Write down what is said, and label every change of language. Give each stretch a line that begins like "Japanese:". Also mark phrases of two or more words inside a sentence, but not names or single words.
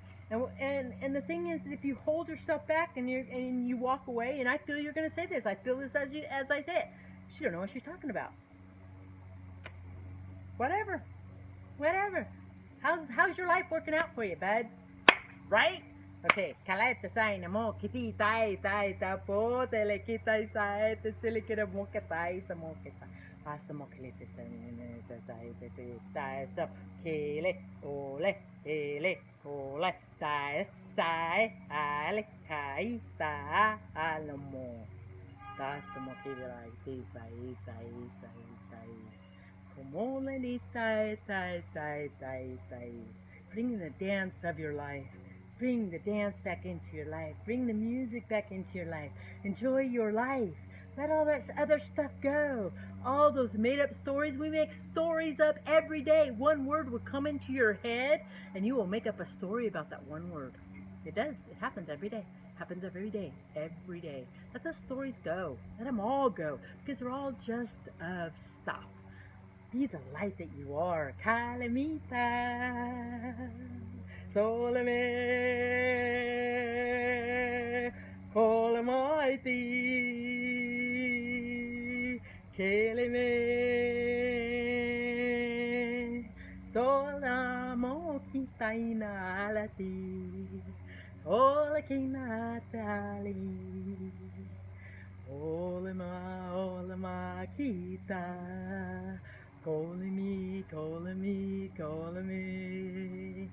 English: And the thing is, if you hold yourself back and you walk away, and I feel you're going to say this, I feel this as I say it. She don't know what she's talking about. Whatever. How's your life working out for you, bud? Right? Okay, kalait sai na mo kiti tai tapo tele kita sai te sili kira mo katai sa mo kita asa mo kalite sa ni ta sai te si tai sa kele ole ele ole tai sai ale kai ta alamo ta sa mo kira ti sai tai como le tai bringing the dance of your life. Bring the dance back into your life. Bring the music back into your life. Enjoy your life. Let all that other stuff go. All those made-up stories. We make stories up every day. One word will come into your head, and you will make up a story about that one word. It does. It happens every day. Happens every day. Every day. Let those stories go. Let them all go, because they're all just of stuff. Be the light that you are. Kalamita. Soleme, Colamighty, Keleme, Solamo Kitaina Alati, Olakina Tali, Olama Kita, Colami.